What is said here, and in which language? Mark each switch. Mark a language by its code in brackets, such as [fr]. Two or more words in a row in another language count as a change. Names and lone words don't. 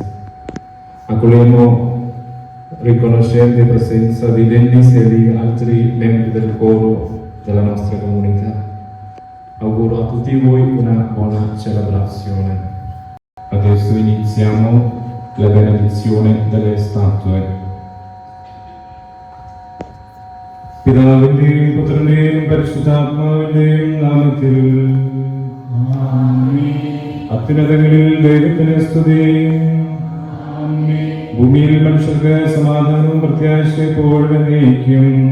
[it] Accogliamo riconoscendo la presenza di Dennis e di altri membri del coro della nostra comunità. Auguro a tutti voi una buona celebrazione. Adesso iniziamo la benedizione delle statue. [ml] പിതാവിന്റെയും പുത്രന്റെയും പരിശുദ്ധാത്മാവിന്റെയും നാമത്തിൽ അത്യുന്നതങ്ങളിൽ ദൈവത്തിന് സ്തുതി. ഭൂമിയിൽ മനുഷ്യർക്ക് സമാധാനവും പ്രത്യാശയും എപ്പോഴും എന്നേക്കും.